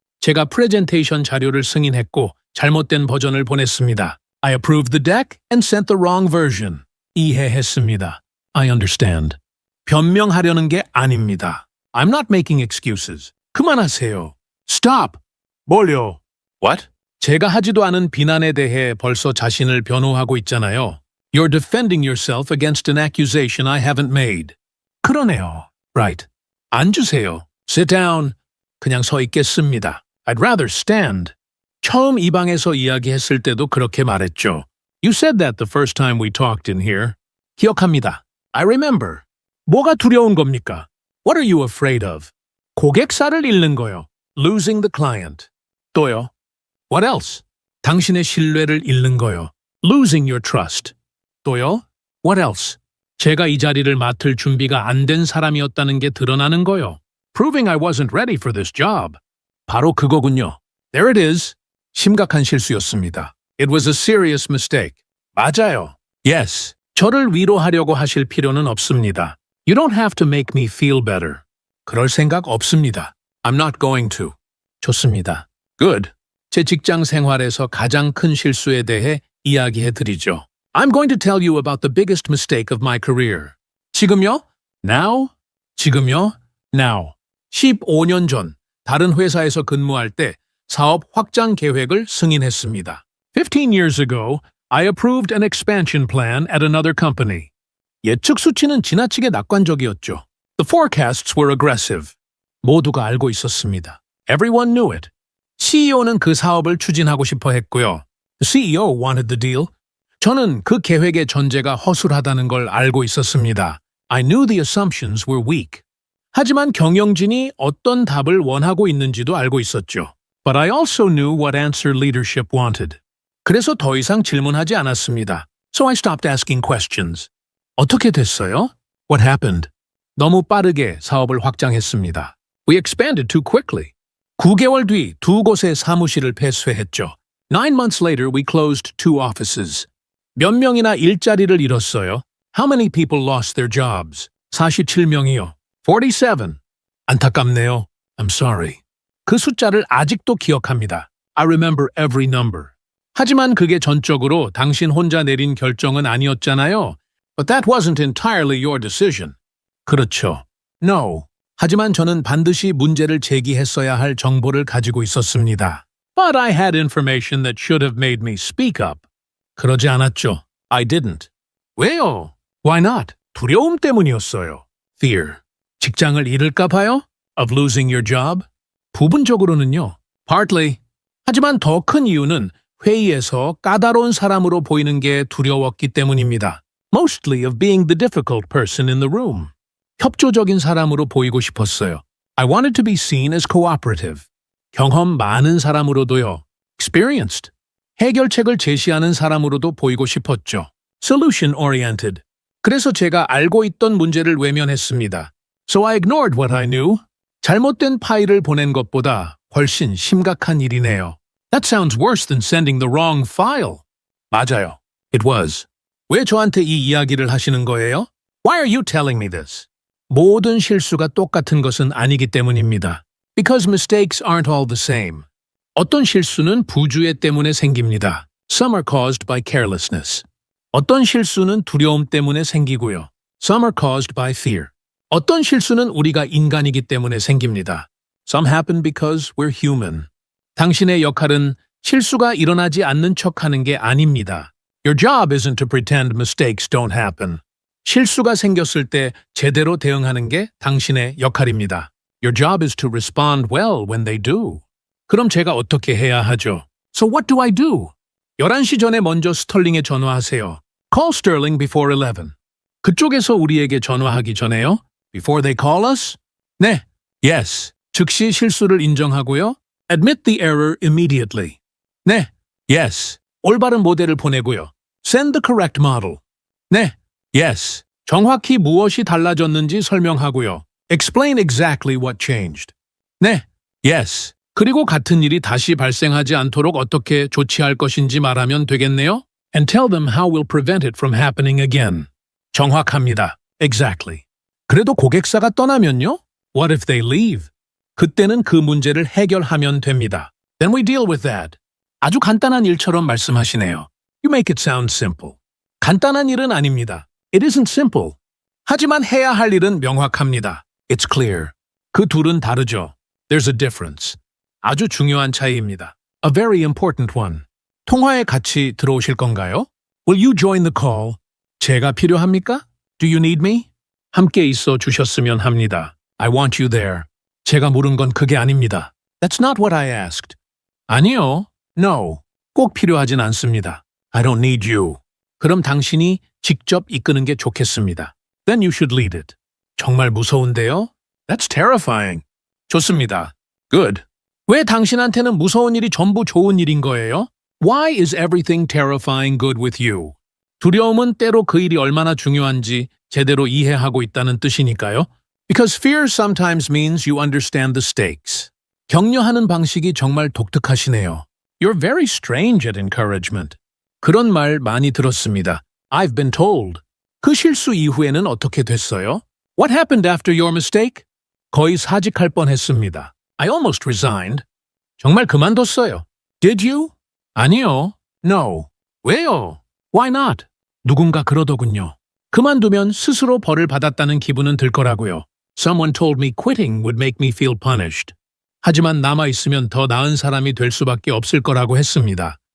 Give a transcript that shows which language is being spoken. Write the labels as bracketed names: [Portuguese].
[Korean] 제가 프레젠테이션 자료를 승인했고 잘못된 버전을 보냈습니다. [English] I approved the deck and sent the wrong version. [Korean] 이해했습니다. [English] I understand. [Korean] 변명하려는 게 아닙니다. [English] I'm not making excuses. [Korean] 그만하세요. [English] Stop. [Korean] 뭘요? [English] What? [Korean] 제가 하지도 않은 비난에 대해 벌써 자신을 변호하고 있잖아요. [English] You're defending yourself against an accusation I haven't made. [Korean] 그러네요. [English] Right. [Korean] 앉으세요. [English] Sit down. [Korean] 그냥 서 있겠습니다. [English] I'd rather stand. [Korean] 처음 이 방에서 이야기했을 때도 그렇게 말했죠. [English] You said that the first time we talked in here. [Korean] 기억합니다. [English] I remember. [Korean] 뭐가 두려운 겁니까? [English] What are you afraid of? [Korean] 고객사를 잃는 거요. [English] Losing the client. [Korean] 또요. [English] What else? [Korean] 당신의 신뢰를 잃는 거요. [English] Losing your trust. [Korean] 또요. [English] What else? [Korean] 제가 이 자리를 맡을 준비가 안 된 사람이었다는 게 드러나는 거요. [English] Proving I wasn't ready for this job. [Korean] 바로 그거군요. [English] There it is. [Korean] 심각한 실수였습니다. [English] It was a serious mistake. [Korean] 맞아요. [English] Yes. [Korean] 저를 위로하려고 하실 필요는 없습니다. [English] You don't have to make me feel better. [Korean] 그럴 생각 없습니다. [English] I'm not going to. [Korean] 좋습니다. [English] Good. [Korean] 제 직장 생활에서 가장 큰 실수에 대해 이야기해 드리죠. [English] I'm going to tell you about the biggest mistake of my career. [Korean] 지금요? [English] Now? [Korean] 지금요? [English] Now. [Korean] 15년 전 다른 회사에서 근무할 때 사업 확장 계획을 승인했습니다. [English] 15 years ago, I approved an expansion plan at another company. [Korean] 예측 수치는 지나치게 낙관적이었죠. [English] The forecasts were aggressive. [Korean] 모두가 알고 있었습니다. [English] Everyone knew it. [Korean] CEO는 그 사업을 추진하고 싶어 했고요. [English] The CEO wanted the deal. [Korean] 저는 그 계획의 전제가 허술하다는 걸 알고 있었습니다. [English] I knew the assumptions were weak. [Korean] 하지만 경영진이 어떤 답을 원하고 있는지도 알고 있었죠. [English] But I also knew what answer leadership wanted. [Korean] 그래서 더 이상 질문하지 않았습니다. [English] So I stopped asking questions. [Korean] 어떻게 됐어요? [English] What happened? [Korean] 너무 빠르게 사업을 확장했습니다. [English] We expanded too quickly. [Korean] 9개월 뒤 2곳의 사무실을 폐쇄했죠. [English] 9 months later, we closed 2 offices. [Korean] 몇 명이나 일자리를 잃었어요? [English] How many people lost their jobs? [Korean] 47명이요. [English] 47. [Korean] 안타깝네요. [English] I'm sorry. [Korean] 그 숫자를 아직도 기억합니다. [English] I remember every number. [Korean] 하지만 그게 전적으로 당신 혼자 내린 결정은 아니었잖아요. [English] But that wasn't entirely your decision. [Korean] 그렇죠. [English] No. [Korean] 하지만 저는 반드시 문제를 제기했어야 할 정보를 가지고 있었습니다. [English] But I had information that should have made me speak up. [Korean] 그러지 않았죠. [English] I didn't. [Korean] 왜요? [English] Why not? [Korean] 두려움 때문이었어요. [English] Fear. [Korean] 직장을 잃을까 봐요? [English] Of losing your job? [Korean] 부분적으로는요. [English] Partly. [Korean] 하지만 더 큰 이유는 회의에서 까다로운 사람으로 보이는 게 두려웠기 때문입니다. [English] Mostly of being the difficult person in the room. [Korean] 협조적인 사람으로 보이고 싶었어요. [English] I wanted to be seen as cooperative. [Korean] 경험 많은 사람으로도요. [English] Experienced. [Korean] 해결책을 제시하는 사람으로도 보이고 싶었죠. [English] Solution-oriented. [Korean] 그래서 제가 알고 있던 문제를 외면했습니다. [English] So I ignored what I knew. [Korean] 잘못된 파일을 보낸 것보다 훨씬 심각한 일이네요. [English] That sounds worse than sending the wrong file. [Korean] 맞아요. [English] It was. [Korean] 왜 저한테 이 이야기를 하시는 거예요? [English] Why are you telling me this? [Korean] 모든 실수가 똑같은 것은 아니기 때문입니다. [English] Because mistakes aren't all the same. [Korean] 어떤 실수는 부주의 때문에 생깁니다. [English] Some are caused by carelessness. [Korean] 어떤 실수는 두려움 때문에 생기고요. [English] Some are caused by fear. [Korean] 어떤 실수는 우리가 인간이기 때문에 생깁니다. [English] Some happen because we're human. [Korean] 당신의 역할은 실수가 일어나지 않는 척하는 게 아닙니다. [English] Your job isn't to pretend mistakes don't happen. [Korean] 실수가 생겼을 때 제대로 대응하는 게 당신의 역할입니다. [English] Your job is to respond well when they do. [Korean] 그럼 제가 어떻게 해야 하죠? [English] So what do I do? [Korean] 11시 전에 먼저 스털링에 전화하세요. [English] Call Sterling before 11. [Korean] 그쪽에서 우리에게 전화하기 전에요? [English] Before they call us? [Korean] 네. [English] Yes. [Korean] 즉시 실수를 인정하고요. [English] Admit the error immediately. [Korean] 네. [English] Yes. [Korean] 올바른 모델을 보내고요. [English] Send the correct model. [Korean] 네. [English] Yes. [Korean] 정확히 무엇이 달라졌는지 설명하고요. [English] Explain exactly what changed. [Korean] 네. [English] Yes. [Korean] 그리고 같은 일이 다시 발생하지 않도록 어떻게 조치할 것인지 말하면 되겠네요. [English] And tell them how we'll prevent it from happening again. [Korean] 정확합니다. [English] Exactly. [Korean] 그래도 고객사가 떠나면요? [English] What if they leave? [Korean] 그때는 그 문제를 해결하면 됩니다. [English] Then we deal with that. [Korean] 아주 간단한 일처럼 말씀하시네요. [English] You make it sound simple. [Korean] 간단한 일은 아닙니다. [English] It isn't simple. [Korean] 하지만 해야 할 일은 명확합니다. [English] It's clear. [Korean] 그 둘은 다르죠. [English] There's a difference. [Korean] 아주 중요한 차이입니다. [English] A very important one. [Korean] 통화에 같이 들어오실 건가요? [English] Will you join the call? [Korean] 제가 필요합니까? [English] Do you need me? [Korean] 함께 있어 주셨으면 합니다. [English] I want you there. [Korean] 제가 물은 건 그게 아닙니다. [English] That's not what I asked. [Korean] 아니요. [English] No. [Korean] 꼭 필요하진 않습니다. [English] I don't need you. [Korean] 그럼 당신이 직접 이끄는 게 좋겠습니다. [English] Then you should lead it. [Korean] 정말 무서운데요? [English] That's terrifying. [Korean] 좋습니다. [English] Good. [Korean] 왜 당신한테는 무서운 일이 전부 좋은 일인 거예요? [English] Why is everything terrifying good with you? [Korean] 두려움은 때로 그 일이 얼마나 중요한지 제대로 이해하고 있다는 뜻이니까요. [English] Because fear sometimes means you understand the stakes. [Korean] 격려하는 방식이 정말 독특하시네요. [English] You're very strange at encouragement. [Korean] 그런 말 많이 들었습니다. [English] I've been told. [Korean] 그 실수 이후에는 어떻게 됐어요? [English] What happened after your mistake? [Korean] 거의 사직할 뻔했습니다. [English] I almost resigned. [Korean] 정말 그만뒀어요. [English] Did you? [Korean] 아니요. [English] No. [Korean] 왜요? [English] Why not? [Korean] 누군가 그러더군요. 그만두면 스스로 벌을 받았다는 기분은 들 거라고요. [English] Someone told me quitting would make me feel punished. [Korean] 하지만 남아있으면 더 나은 사람이 될 수밖에 없을 거라고 했습니다.